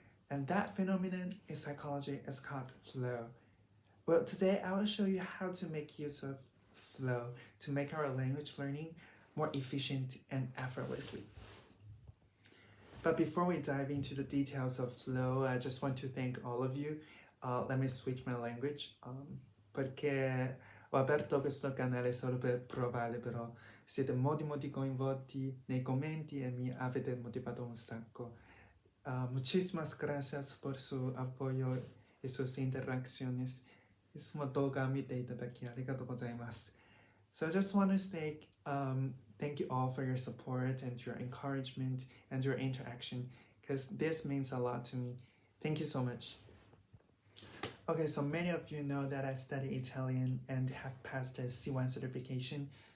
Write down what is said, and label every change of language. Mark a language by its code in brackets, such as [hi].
[en] And that phenomenon in psychology is called flow. Well, today I will show you how to make use of flow to make our language learning more efficient and effortlessly. But before we dive into the details of flow, I just want to thank all of you. Let me switch my language [it] perché ho aperto questo canale solo per provare, però siete molti coinvolti nei commenti e mi avete motivato un sacco. [es] Muchísimas gracias por su apoyo y sus interacciones. [ja] いつも動画見ていただきありがとうございます。 [en] So I just want to say thank you all for your support and your encouragement and your interaction because this means a lot to me. Thank you so much. Okay, so many of you know that I study Italian and have passed the C1 certification.